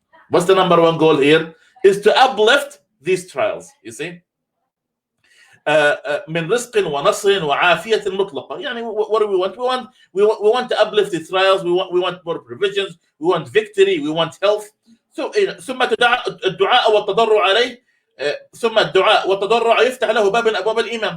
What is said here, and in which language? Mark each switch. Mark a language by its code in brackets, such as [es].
[en] What's the number one goal here? Is to uplift these trials, you see. [ar] من رزق ونصر وعافية مطلقة. [en] What do we want? We want to uplift the trials. We want more provisions. We want victory. We want health. [ar] So ثم الدعاء والتضرع عليه. ثم الدعاء والتضرع يفتح له باب من أبواب الإيمان.